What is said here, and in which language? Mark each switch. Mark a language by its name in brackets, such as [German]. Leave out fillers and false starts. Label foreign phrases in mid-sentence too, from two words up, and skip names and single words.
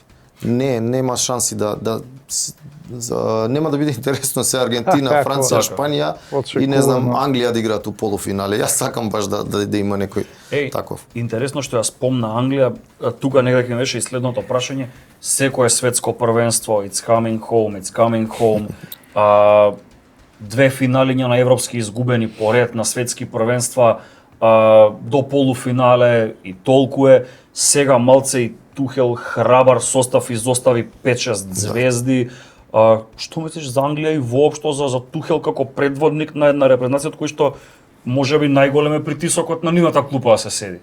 [Macedonian] Нема шанси нема да биде интересно се Аргентина, Франција, Шпанија и не знам Англија да играат у полуфинале. Јас сакам баш да има некој таков. Интересно што ја спомна Англија, тука негде ќе беше и следното прашање, секое светско првенство, [English] it's coming home. [Macedonian] 2 финалиња на европски изгубени поред на светски првенства, до полуфинале и толку е. Сега малце и Тухел храбар состав изостави 5-6 звезди. Што мислиш за Англија и воопшто за Тухел како предводник на една репрезентација од кој што можеби најголем е притисокот на нивната клупа да се седи?